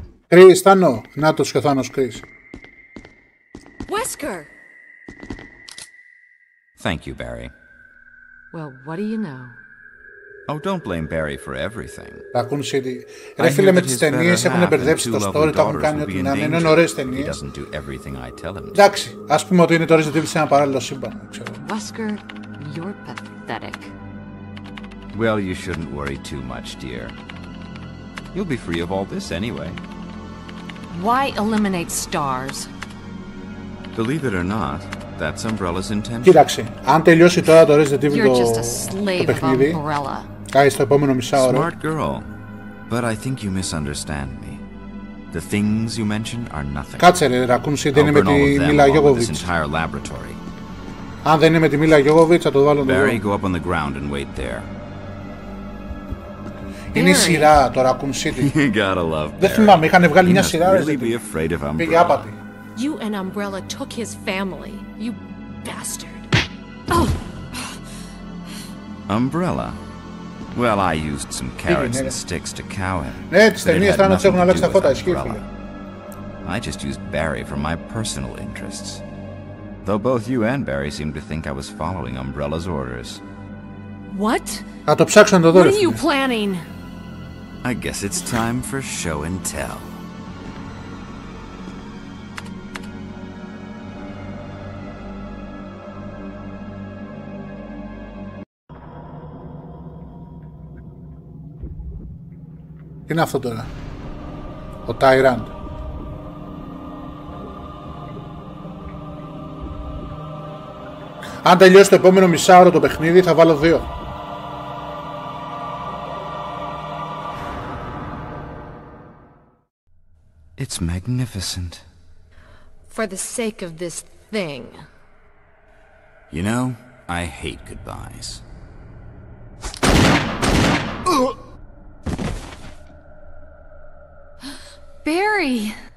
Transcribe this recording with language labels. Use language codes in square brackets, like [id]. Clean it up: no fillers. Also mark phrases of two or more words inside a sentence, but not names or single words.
[el] Chris, Θάνο. Νάτος και ο Θάνος Chris. [en] Wesker! Thank you, Barry. Well, what do you know? Oh, don't blame Barry for everything. Raccoon City. [el] Ρε φίλε, με τις ταινίες έχουν μπερδέψει το story, το έχουν κάνει ό,τι να είναι. Είναι ωραίες ταινίες. Εντάξει, ας πούμε ότι είναι το Resident Evil σε ένα παράλληλο σύμπαν. [en] Wesker, you're pathetic. Well, you shouldn't worry too much, dear. You'll be free of all this anyway. Why eliminate stars? Believe it or not, that's Umbrella's intention. [el] Κοίταξε, αν τελειώσει τώρα το Resident Evil [en] You're just a [el] το [en] slave of [el] παιχνίδι, [en] Umbrella. [el] πάει στο επόμενο μισάωρο. [en] Smart girl, but I think you misunderstand me. The things you mention are nothing. [el] Κάτσε ρε, Raccoon City είναι με τη Μίλα Γιόβοβιτς. [en] Laboratory. [el] Αν δεν είναι με τη Μίλα Γιόβοβιτς, θα το βάλω εδώ. [en] Barry, go up on the ground and wait there. [el] Είναι η σειρά το Raccoon City. [en] You gotta love Barry. [el] Δεν θυμάμαι, είχαν βγάλει μια σειρά. [en] Really be afraid of [el] Πήγε [en] Umbrella. [el] άπατη. [en] You and Umbrella took his family, you bastard. Oh! Umbrella. Well, I used some carrots and sticks to cow him. [el] Ναι, τις [en] but it [el] ταινίες [en] had [el] θα τους [en] nothing [el] έχουν [en] to [el] αλλάξει [en] do [el] τα [en] with [el] φώτα, ισχύει [en] Umbrella. [el] φίλε. [en] I just used Barry for my personal interests. Though both you and Barry seem to think I was following Umbrella's orders. What? [el] Θα το ψάξω να το δω [en] What [el] ρε [en] are you [el] φίλε. [en] planning? I guess it's time for show and tell. [el] Τι είναι αυτό τώρα? Ο Tyrant. Αν τελειώσει το επόμενο μισάωρο το παιχνίδι θα βάλω 2. [en] It's magnificent. For the sake of this thing. You know, I hate goodbyes. Barry!